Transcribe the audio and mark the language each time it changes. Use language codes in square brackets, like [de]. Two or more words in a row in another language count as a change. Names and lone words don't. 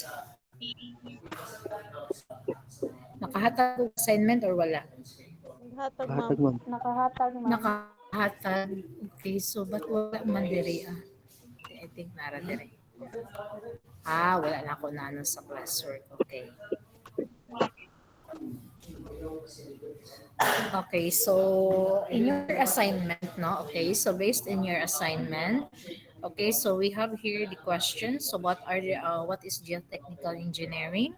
[ceb] Nakahatag ko assignment or wala? Nakahatag, ma'am. Kahatag, ma'am. Nakahatag, ma'am. Nakahatag. Okay, so ba't wala man diri ah? [en] I think [ceb] nara diri. Wala na ako na ano sa classwork. [en] Okay. Okay, so in your assignment, no? Okay, so based in your assignment, okay, so we have here the questions. So what is geotechnical engineering?